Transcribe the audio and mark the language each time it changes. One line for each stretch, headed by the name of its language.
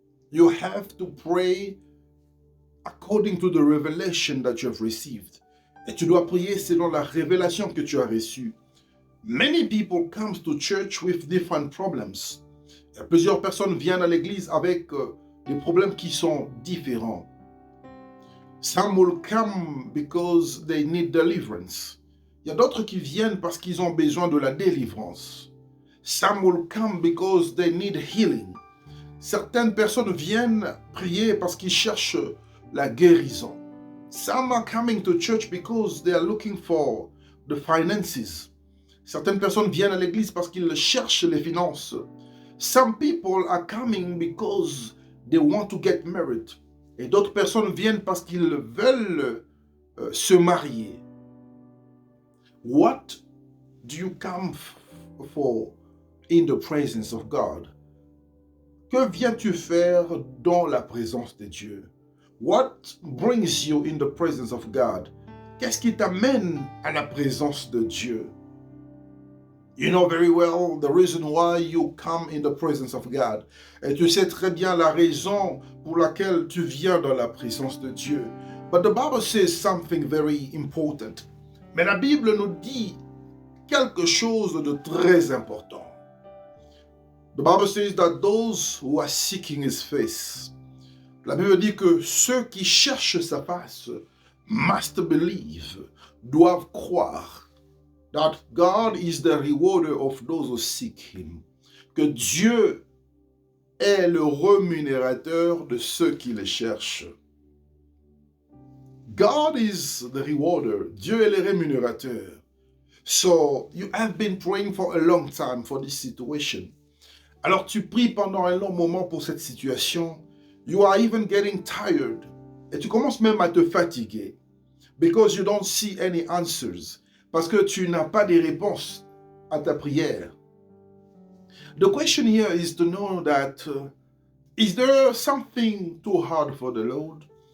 English: You have to pray according to the revelation that you have received.
French: Et tu dois prier selon la révélation que tu as reçue.
English: Many people come to church with different problems.
French: Et plusieurs personnes viennent à l'église avec des problèmes qui sont différents.
English: Some will come because they need deliverance.
French: Il y a d'autres qui viennent parce qu'ils ont besoin de la délivrance.
English: Some will come because they need healing.
French: Certaines personnes viennent prier parce qu'ils cherchent la guérison.
English: Some are coming to church because they are looking for the finances.
French: Certaines personnes viennent à l'église parce qu'ils cherchent les finances.
English: Some people are coming because they want to get married.
French: Et d'autres personnes viennent parce qu'ils veulent se marier.
English: What do you come for in the presence of God?
French: Que viens-tu faire dans la présence de Dieu?
English: What brings you in the presence of God?
French: Qu'est-ce qui t'amène à la présence de Dieu?
English: You know very well the reason why you come in the presence of God.
French: Et tu sais très bien la raison pour laquelle tu viens dans la présence de Dieu.
English: But the Bible says something very important.
French: Mais la Bible nous dit quelque chose de très important.
English: The Bible says that those who are seeking his face.
French: La Bible dit que ceux qui cherchent sa face
English: must believe,
French: doivent croire
English: that God is the rewarder of those who seek him.
French: Que Dieu est le rémunérateur de ceux qui le cherchent.
English: God is the rewarder.
French: Dieu est le rémunérateur.
English: So you have been praying for a long time for this situation.
French: Alors tu pries pendant un long moment pour cette situation.
English: You are even getting tired.
French: Et tu commences même à te fatiguer.
English: Because you don't see any answers.
French: Parce que tu n'as pas de réponses à ta prière.
English: The question here is to know that is there something too hard for the Lord?